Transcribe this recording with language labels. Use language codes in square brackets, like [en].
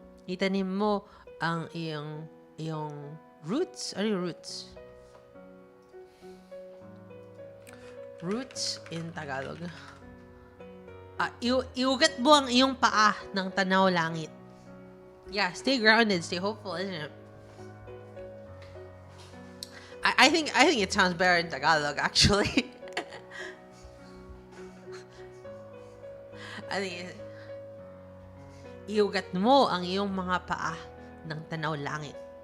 [tl] Itanim mo ang iyong roots. Ano yung roots? Roots in Tagalog. Iugat mo ang iyong paa ng tanaw langit. [en] Yeah, stay grounded, stay hopeful, isn't it? I think it sounds better in Tagalog, actually. I think [tl] iugat mo ang iyong mga paa ng tanaw langit.